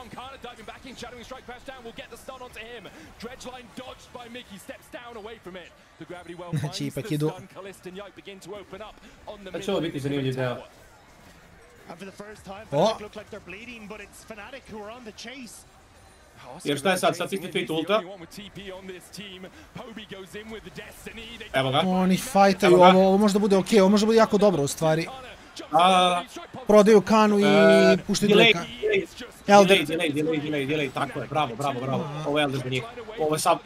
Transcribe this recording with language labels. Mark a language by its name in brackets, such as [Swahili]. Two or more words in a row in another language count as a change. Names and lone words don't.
[English] Kana diving back in, shadowing strike crash down will get the stun onto him. Dredgeline dodged by Mickey, steps down away from it. The gravity well finds the stun. Kalisz and Yike begin to open up on the minion tower. And for the first time, Fnatic look like they're bleeding, but it's Fnatic who are on the chase. [Serbian] Jer šta je sad? Sad stigne Fate ulta. Evo ga. Oni fajtaju, ovo možda bude okej, ovo možda bude jako dobro u stvari. Prodaju Kanu i puštaju Drake-a. Elder. Delay, tako je, bravo. Ovo je Elder za njih. Ovo je sam...